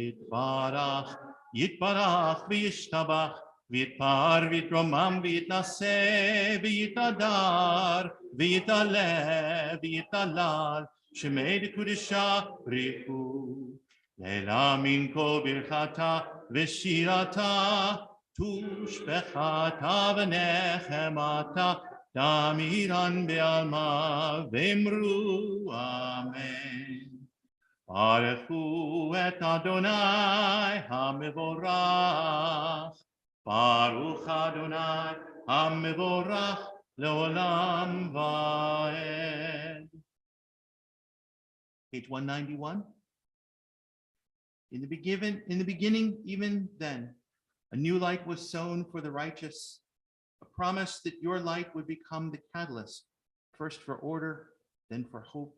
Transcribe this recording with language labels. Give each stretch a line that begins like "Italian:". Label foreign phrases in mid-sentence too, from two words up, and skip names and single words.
Aramaic: יתברך וישתבח ויתפאר ויתרומם ויתנשא ויתהדר ויתעלה ויתהלל שמה דקודשא בריך לעלא מן כל ברכתא ושירתא תשבחתא ונחמתא דאמירן בעלמא ואמרו אמן.
Hebrew: ברכו את אדוני המבורך. ברוך אדוני המבורך לעולם ועד.
English: Page 191. In the beginning, even then, a new light was sown for the righteous, a promise that your light would become the catalyst, first for order, then for hope.